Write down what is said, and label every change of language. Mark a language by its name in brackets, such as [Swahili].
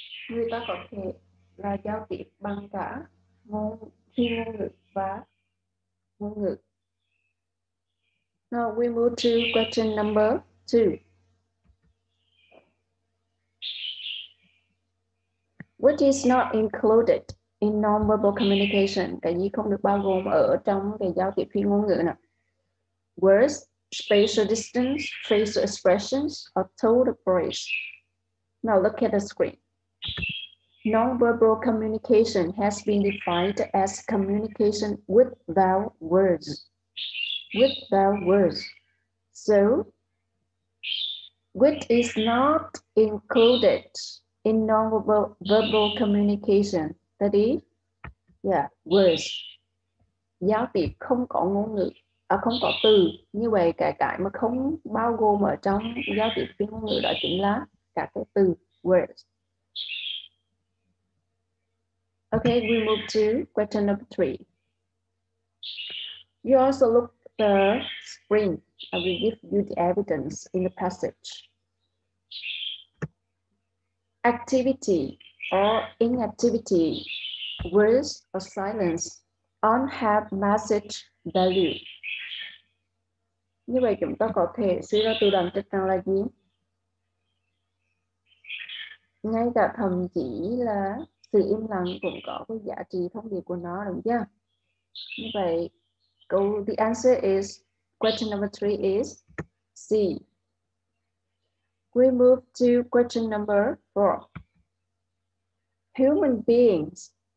[Vietnamese] Người ta có thể là giao tiếp bằng cả phi ngôn ngữ và ngôn ngữ. [English] Now we move to question number 2. Which is not included in non-verbal communication? [Vietnamese] Cái gì không được bao gồm ở trong cái giao tiếp phi ngôn ngữ nào? [English] Words, spatial distance, facial expressions, or tone of voice. Now look at the screen. Non-verbal communication has been defined as communication without words. Without words. So, which is not included in non-verbal communication? That is, words. [Vietnamese] Giao tiếp không có ngôn ngữ, không có từ. Như vậy cái mà không bao gồm ở trong giao tiếp phi ngôn ngữ đó chính là các cái từ words. [English] Okay, we move to question number 3. You also look at the screen. I will give you the evidence in the passage. Activity or inactivity, words or silence, all have message value. [Vietnamese] Như vậy chúng ta có thể suy ra từ đoạn trích rằng là gì? Ngay cả thậm chí là sự im lặng cũng có cái giá trị thông điệp của nó, đúng chưa? Như vậy, [English] the answer is, question number 3 is C. We move to question number 4. Human beings.